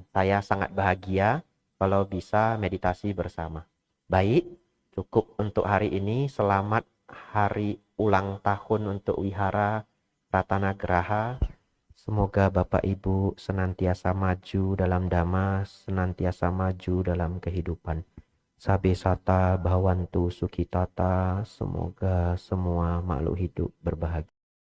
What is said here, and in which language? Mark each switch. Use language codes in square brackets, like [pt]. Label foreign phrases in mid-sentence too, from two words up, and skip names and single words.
[id] Saya sangat bahagia kalau bisa meditasi bersama. Baik, cukup untuk hari ini. Selamat hari ulang tahun untuk Wihara Ratana Graha. Semoga Bapak Ibu senantiasa maju dalam dhamma, senantiasa maju dalam kehidupan. [pi] Sabe sata bhavantu sukhitata. [id] Semoga semua makhluk hidup berbahagia.